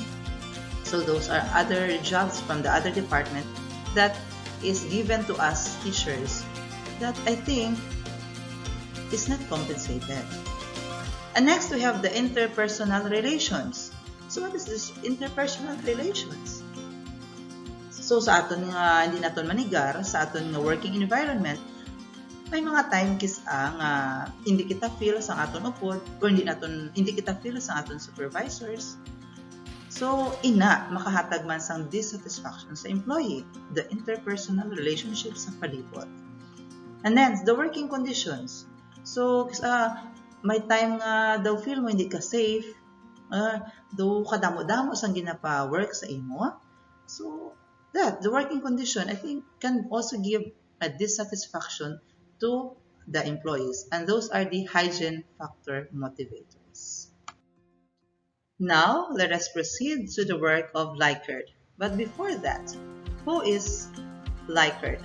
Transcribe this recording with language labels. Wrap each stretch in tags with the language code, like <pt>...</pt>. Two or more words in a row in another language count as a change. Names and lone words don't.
<en>So those are other jobs from the other department that is given to us teachers that I think is not compensated. And next, we have the interpersonal relations. So what is this interpersonal relations?</en> <hil>So sa aton nga hindi naton manigar sa aton nga</hil> <en>working environment,</en> <hil>may mga time nga hindi kita feel sa aton upod or hindi kita feel sa aton supervisors. So makahatag man sang dissatisfaction sa employee,</hil> <en>the interpersonal relationships</en> <hil>sa palibot.</hil> <en>And then the working conditions.</en> <hil>So may time nga daw feel mo hindi ka safe, daw kadamo-damo sang ginapa-work sa imo.</hil> <en>So the working condition, I think, can also give a dissatisfaction to the employees, and those are the hygiene factor motivators. Now, let us proceed to the work of Likert. But before that, who is Likert?</en>